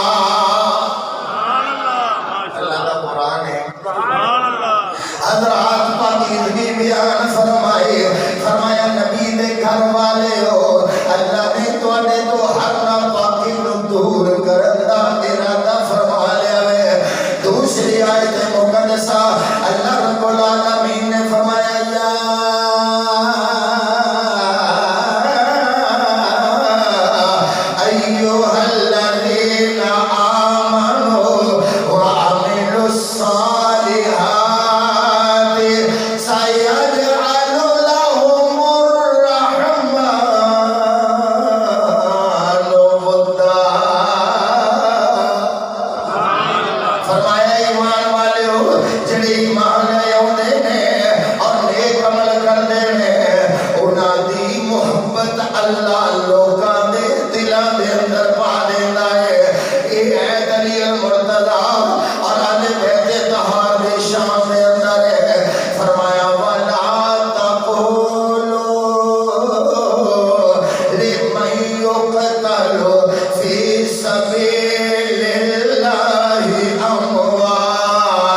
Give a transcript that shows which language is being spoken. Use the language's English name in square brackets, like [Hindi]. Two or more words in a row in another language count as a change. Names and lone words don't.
[Urdu] اللہ کا قرآن ہے، حضرات پاکیزگی بیان فرمائے، [Punjabi] فرمایا نبی دے گھر والے ہو، اللہ نے تواڈے تو ہر ناپاکی نو دور کرن دا ارادہ فرما لیا ہے۔ دوسری آیت مقدسہ اللہ رب العالمین نے فرمایا [Arabic] یا ایھا الذین آمنوا وعملوا الصالحات سیجعل لهم الرحمن ودا۔ [Punjabi] فرمایا ایمان والے ہو جڑے ایمان لے آؤندے نے اور نیک عمل کردے نے، انہاں دی محبت اللہ لوکاں دے دلاں دے اندر پا دیندا ہے۔ اے ہے دلیل مرتضی اور اہل بیت طہار دی شان دے اندر ہے۔ [Arabic] فرمایا وَلَا تَقُولُوا لِمَن يُقْتَلُ فِي سَبِيلِ اللَّهِ أَمْوَاتٌ